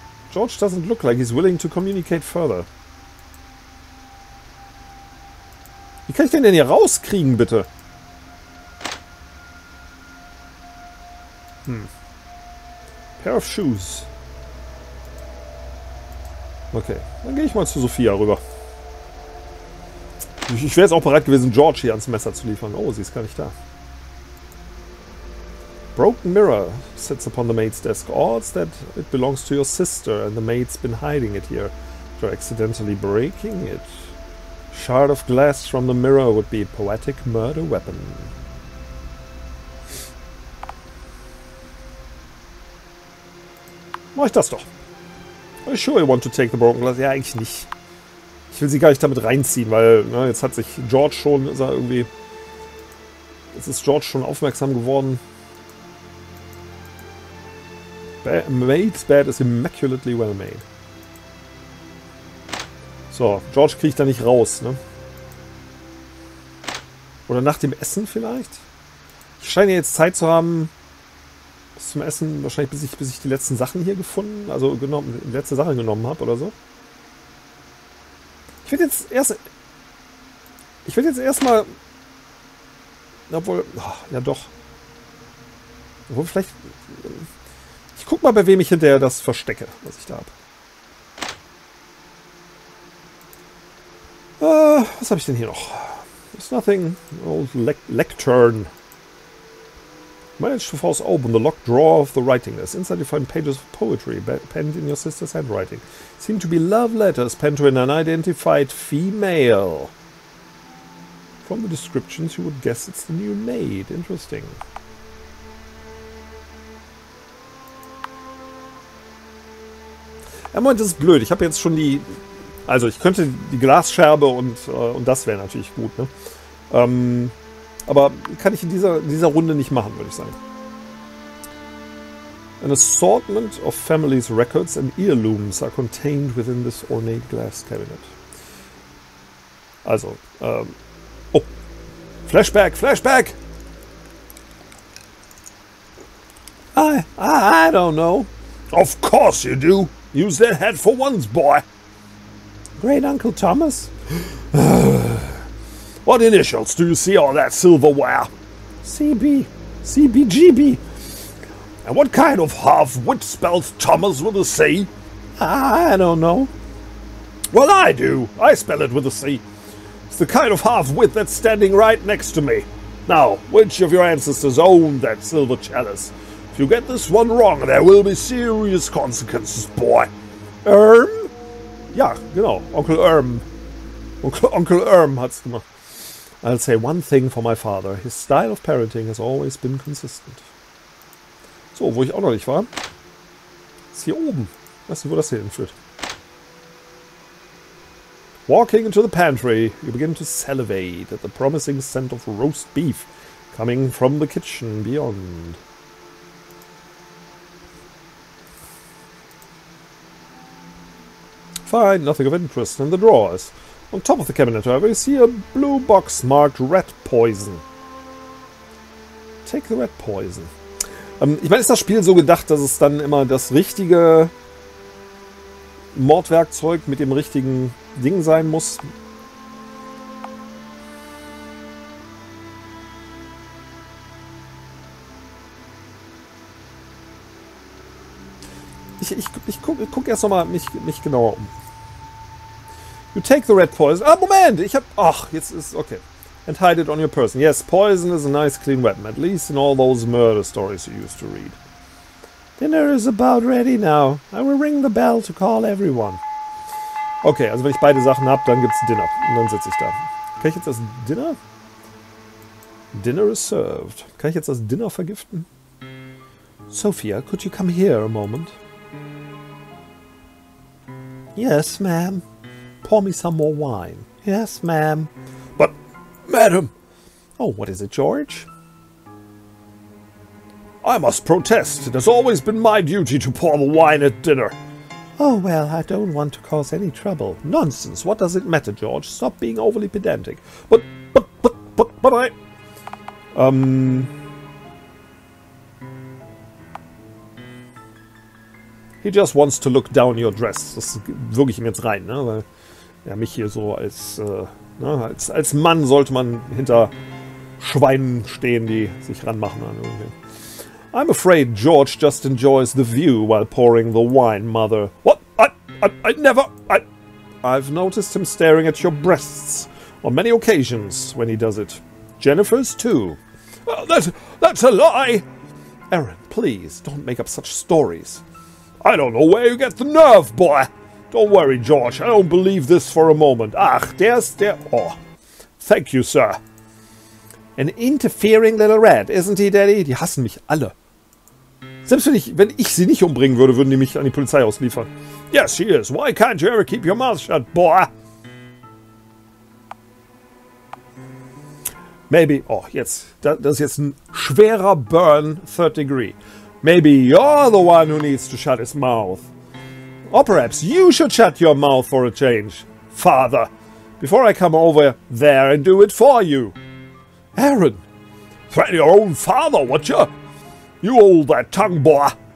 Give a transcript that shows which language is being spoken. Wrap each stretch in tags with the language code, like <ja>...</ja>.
<en>George doesn't look like he's willing to communicate further.</en> <de>Wie kann ich den denn hier rauskriegen, bitte?</de> <en>Pair of shoes.</en> <de>Okay, dann gehe ich mal zu Sophia rüber. Ich wäre jetzt auch bereit gewesen, George hier ans Messer zu liefern. Oh, sie ist gar nicht da.</de> <en>Broken mirror sits upon the maid's desk. Odds that it belongs to your sister and the maid's been hiding it here. After accidentally breaking it. Shard of glass from the mirror would be a poetic murder weapon.</en> <de>Mach ich das doch.</de> <en>Are you sure you want to take the broken glass?</en> <de>Ja, eigentlich nicht. Ich will sie gar nicht damit reinziehen, weil jetzt hat sich George schon, ist er irgendwie... Jetzt ist George schon aufmerksam geworden.</de> <en>Maid's bed is immaculately well made.</en> <de>So, George kriegt da nicht raus, ne? Oder nach dem Essen vielleicht? Ich scheine jetzt Zeit zu haben bis zum Essen, wahrscheinlich bis ich die letzten Sachen hier gefunden, also die letzte Sache genommen habe oder so. Ich werde jetzt erstmal, obwohl, ja doch. Obwohl vielleicht, ich guck mal, bei wem ich hinterher das verstecke, was ich da habe. Was habe ich denn hier noch?</de> <en>There's nothing. Old lectern. Manage to force open the locked drawer of the writing list. Inside you find pages of poetry penned in your sister's handwriting. Seem to be love letters penned to an unidentified female. From the descriptions you would guess it's the new maid. Interesting.</en> <de>Ja, Moment, das ist blöd. Ich habe jetzt schon die... Also, ich könnte die Glasscherbe und das wäre natürlich gut, ne? Aber kann ich in dieser Runde nicht machen, würde ich sagen.</de> <en>An assortment of families' records and heirlooms are contained within this ornate glass cabinet.</en> <de>Also, oh, Flashback, Flashback!</de> <en>I don't know. Of course you do. Use that head for once, boy. Great Uncle Thomas? What initials do you see on that silverware? CB. CBGB. And what kind of half-wit spells Thomas with a C? I don't know. Well, I do. I spell it with a C. It's the kind of half-wit that's standing right next to me. Now, which of your ancestors owned that silver chalice? If you get this one wrong, there will be serious consequences, boy.</en> <de>Ja, genau. Onkel Onkel hat's gemacht.</de> <en>I'll say one thing for my father. His style of parenting has always been consistent.</en> <de>So, wo ich auch noch nicht war, ist hier oben. Weißt du, wo das hier hinführt?</de> <en>Walking into the pantry, you begin to salivate at the promising scent of roast beef coming from the kitchen beyond. Find nothing of interest in the drawers. On top of the cabinet, however, you see a blue box marked rat poison. Take the rat poison.</en> <de>Ich meine, ist das Spiel so gedacht, dass es dann immer das richtige Mordwerkzeug mit dem richtigen Ding sein muss? Ich guck erst nochmal mich genauer um.</de> <en>You take the red poison.</en> <de>Ah, Moment! Ach, jetzt ist...</de> <en>Okay. And hide it on your person. Yes, poison is a nice clean weapon. At least in all those murder stories you used to read. Dinner is about ready now. I will ring the bell to call everyone.</en> <de>Okay, also wenn ich beide Sachen habe, dann gibt's Dinner. Und dann sitze ich da. Kann ich jetzt das Dinner?</de> <en>Dinner is served.</en> <de>Kann ich jetzt das Dinner vergiften?</de> <en>Sophia, could you come here a moment? Yes, ma'am. Pour me some more wine. Yes, ma'am. But, madam... Oh, what is it, George? I must protest. It has always been my duty to pour the wine at dinner. Oh, well, I don't want to cause any trouble. Nonsense. What does it matter, George? Stop being overly pedantic. But I... He just wants to look down your dress.</en> <de>Das wirke ich ihm jetzt rein, ne? Weil ja, mich hier so als Mann sollte man hinter Schweinen stehen, die sich ranmachen an irgendwie.</de> <en>I'm afraid George just enjoys the view while pouring the wine, Mother. What? I never... I've noticed him staring at your breasts on many occasions when he does it. Jennifer's too. That's a lie! Aaron, please, don't make up such stories. I don't know where you get the nerve, boy. Don't worry, George. I don't believe this for a moment. Ach, there's der... Oh. Thank you, sir. An interfering little rat, isn't he, Daddy?</en> <de>Die hassen mich alle. Selbst wenn ich sie nicht umbringen würde, würden die mich an die Polizei ausliefern.</de> <en>Yes, she is. Why can't you ever keep your mouth shut, boy? Maybe... Oh, jetzt.</en> <de>Das ist jetzt ein schwerer Burn,</de> <en>3rd degree. Maybe you're the one who needs to shut his mouth. Or perhaps you should shut your mouth for a change, Father, before I come over there and do it for you. Aaron! Threaten your own father, would you? You hold that tongue, boy.</en>